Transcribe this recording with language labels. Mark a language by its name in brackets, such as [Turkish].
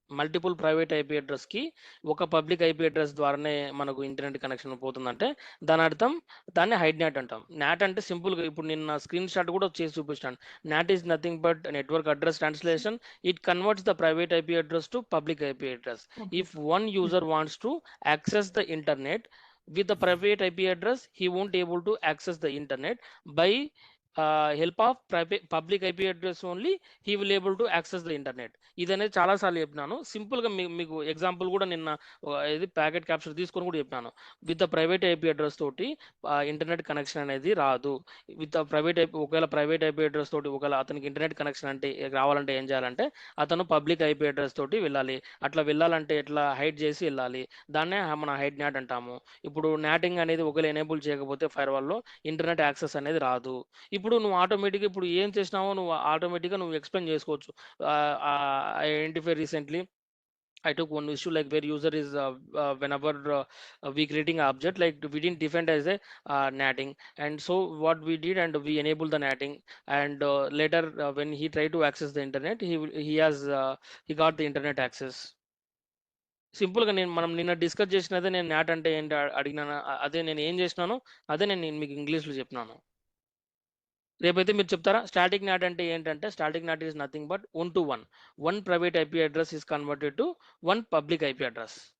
[Telugu] Multiple private IP అడ్రస్కి ఒక public IP address ద్వారానే మనకు ఇంటర్నెట్ కనెక్షన్ పోతుందంటే దాని అర్థం దాన్ని హైడ్ నెట్ అంటాం. నాట్ అంటే సింపుల్గా ఇప్పుడు నిన్న స్క్రీన్ షాట్ కూడా చేసి చూపిస్తాను. [English] NAT is nothing but network address translation. It converts the private IP address to public IP address. If one user wants to access the internet with the private IP address, he won't able to access the internet by help of public IP address only. He will able to access the internet. [Telugu] ఇది అనేది చాలాసార్లు చెప్పినాను. సింపుల్గా మీకు example కూడా నిన్న ఇది packet capture తీసుకొని కూడా చెప్పినాను. With the private IP address తోటి ఇంటర్నెట్ కనెక్షన్ అనేది రాదు. విత్ ద ప్రైవేట్ ఐపీ, ఒకవేళ ప్రైవేట్ ఐపీ అడ్రస్ తోటి ఒకవేళ అతనికి ఇంటర్నెట్ కనెక్షన్ అంటే రావాలంటే ఏం చేయాలంటే అతను పబ్లిక్ ఐపీ అడ్రస్ తోటి వెళ్ళాలి. అట్లా వెళ్ళాలంటే ఎట్లా హైడ్ చేసి వెళ్ళాలి, దాన్నే మన హైడ్ నాట్ అంటాము. ఇప్పుడు నాటింగ్ అనేది ఒకవేళ ఎనేబుల్ చేయకపోతే ఫైర్ వాల్లో ఇంటర్నెట్ యాక్సెస్ అనేది రాదు. ఇప్పుడు నువ్వు ఆటోమేటిక్గా ఇప్పుడు ఏం చేసినావో నువ్వు ఆటోమేటిక్గా నువ్వు ఎక్స్ప్లెయిన్ చేసుకోవచ్చు. [English] I identify recently I took one issue like where user is whenever we creating an object, like we didn't define as a natting, and so what we did and we enable the natting, and later when he tried to access the internet, he got the internet access. [Telugu] సింపుల్గా మనం నిన్న discuss చేసినదే, నేను not అంటే ఏంటి అడిగినాను, అదే నేను ఏం చేసినానో అదే నేను మీకు ఇంగ్లీష్లో చెప్పినాను. రేపైతే మీరు చెప్తారా? [English] static NAT [Telugu] అంటే ఏంటంటే [English] Static NAT is nothing but 1 to 1. One private IP address is converted to one public IP address.